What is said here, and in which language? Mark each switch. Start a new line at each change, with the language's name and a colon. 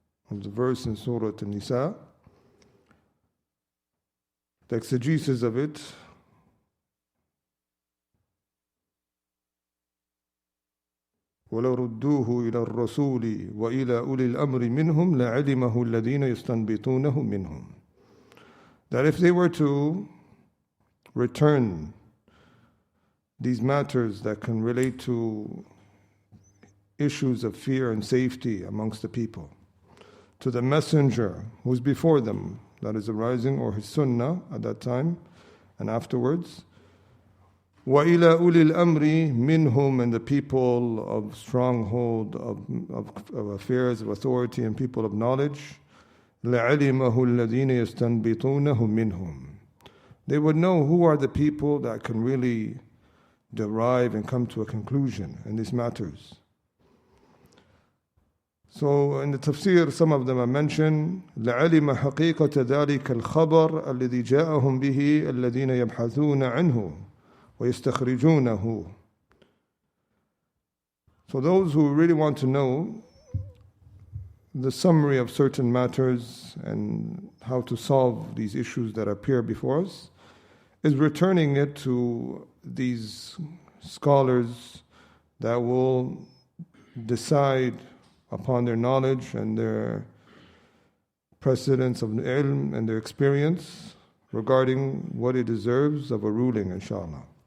English: Of the verse in Surah An-Nisa, the exegesis of it
Arabic: وَلَوْ رُدُّوهُ إِلَى الرَّسُولِ وَإِلَى أُولِي الْأَمْرِ مِنْهُمْ لَعَلِمَهُ الَّذِينَ يَسْتَنْبِطُونَهُ مِنْهُمْ.
English: That if they were to return these matters that can relate to issues of fear and safety amongst the people to the messenger who's before them, that is arising, or his sunnah at that time and afterwards,
Arabic: وَإِلَى أُولِي الْأَمْرِ مِنْهُمْ,
English: and the people of stronghold of affairs of authority and people of knowledge,
Arabic: لَعَلِمَهُ الَّذِينَ يَسْتَنْبِطُونَهُ مِنْهُمْ.
English: They would know who are the people that can really derive and come to a conclusion in these matters. So in the tafsir, some of them are mentioned,
Arabic: لَعَلِمَ حَقِيقَةَ ذَلِكَ الْخَبَرَ الَّذِي جَاءَهُمْ بِهِ الَّذِينَ يَبْحَثُونَ عَنْهُ وَيَسْتَخْرِجُونَهُ.
English: So those who really want to know the summary of certain matters and how to solve these issues that appear before us is returning it to these scholars that will decide upon their knowledge and their precedence of ilm and their experience regarding what it deserves of a ruling, inshallah.